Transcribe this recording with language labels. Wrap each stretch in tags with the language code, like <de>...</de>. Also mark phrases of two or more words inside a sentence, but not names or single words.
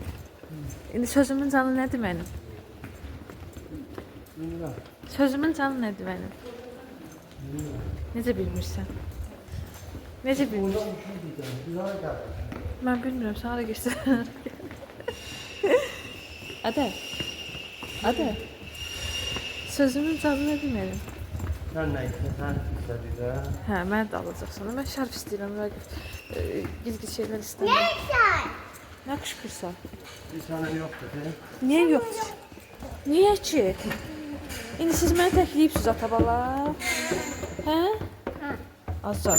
<az>İndi sözümün canı nədir mənim? Sözümün canı nədir mənim? Necə bilmirsən? Necə bilmirsən? Mən bilmirəm, sən hara geçsən? Adə. Adə. Sözümün canı nədir mənim?</az> <tr>Sen ne istesen istedi de.</tr> <az>Hə, mən də alacaqsan. Mən şərf istəyirəm, Rəqif. Gizli şeylər istəmirəm. Nə qışqırsan?</az> <tr>Bir tane yok dedi.</tr> <az>Niyə yoxdur? Niyə ki? İndi siz məni təkləyibsiz atabala. Hə? Azar.</az>